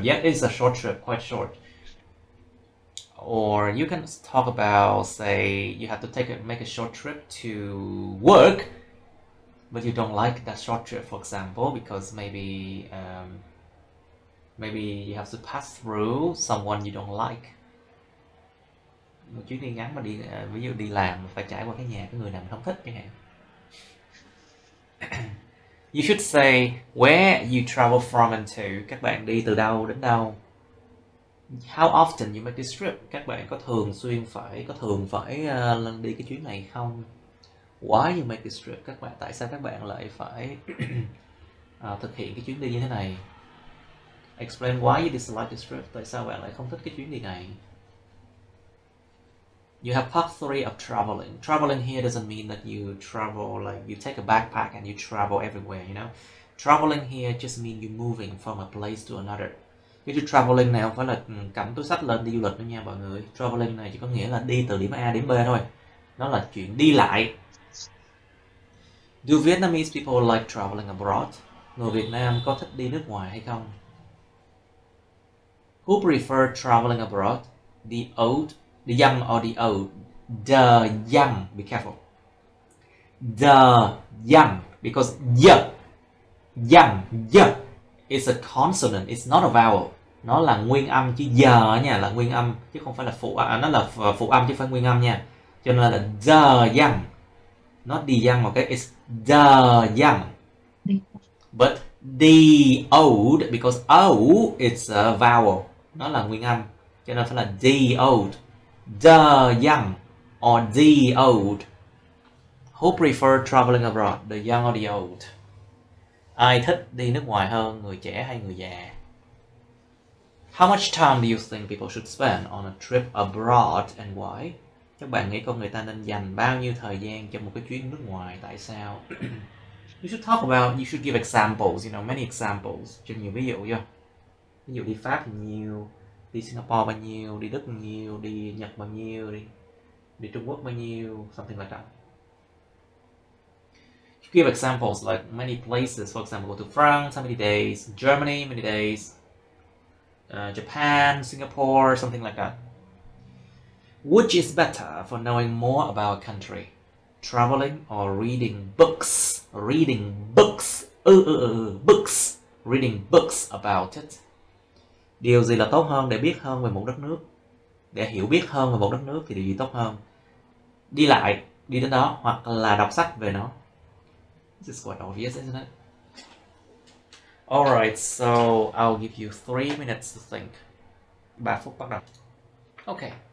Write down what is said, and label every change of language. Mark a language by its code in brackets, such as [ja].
[en] Yeah, it's a short trip, quite short. Or you can talk about, say, you have to make a short trip to work, but you don't like that short trip, for example, because maybe you have to pass through someone you don't like. [vi] Một chuyến đi ngắn mà ví dụ đi làm phải trải qua cái nhà cái người nào mình không thích chẳng hạn. [en] You should say where you travel from and to. [vi] Các bạn đi từ đâu đến đâu. [en] How often you make this trip. [vi] Các bạn có thường phải đi cái chuyến này không? [en] Why you make this trip. [vi] Tại sao các bạn lại phải thực hiện cái chuyến đi như thế này? [en] Explain why you dislike this trip. [vi] Tại sao bạn lại không thích cái chuyến đi này? [en] You have part 3 of traveling. Traveling here doesn't mean that you travel like you take a backpack and you travel everywhere, you know. Traveling here just means you moving from a place to another. [vi] Cái chữ traveling này không phải là cầm túi xách lên đi du lịch nữa nha mọi người. Traveling này chỉ có nghĩa là đi từ điểm A đến B thôi. Nó là chuyện đi lại. [en] Do Vietnamese people like traveling abroad? [vi] Người Việt Nam có thích đi nước ngoài hay không? [en] Who prefer traveling abroad? The old, the young or the old? The young, be careful. The young, because young is a consonant, it's not a vowel. [vi] Nó là nguyên âm chứ giờ nha, là nguyên âm chứ không phải là nó là phụ âm chứ không phải nguyên âm nha. Cho nên là [en] the young, not the young, okay? It's the young. But the old, because O it's a vowel, [vi] nó là nguyên âm, cho nên phải là [en] the old. The young or the old. Who prefer traveling abroad, the young or the old? [vi] Ai thích đi nước ngoài hơn, người trẻ hay người già? [en] How much time do you think people should spend on a trip abroad and why? [vi] Các bạn nghĩ con người ta nên dành bao nhiêu thời gian cho một cái chuyến nước ngoài, tại sao? [en] You should talk about, you should give examples, many examples, [vi] cho nhiều ví dụ vô. Ví dụ đi Pháp nhiều, đi Singapore bao nhiêu, đi Đức bao nhiêu, đi Nhật bao nhiêu, đi Trung Quốc bao nhiêu, [en] something like that. You give examples like many places, for example, go to France, how many days, Germany, many days, Japan, Singapore, something like that. Which is better for knowing more about a country? Traveling or reading books? Reading books. Books. Reading books about it. [vi] Điều gì là tốt hơn để biết hơn về một đất nước? Để hiểu biết hơn về một đất nước thì điều gì tốt hơn? Đi lại, đi đến đó, hoặc là đọc sách về nó. [en] This is quite obvious, isn't it? Alright, so I'll give you 3 minutes to think. [vi] 3 phút bắt đầu. [en] Okay.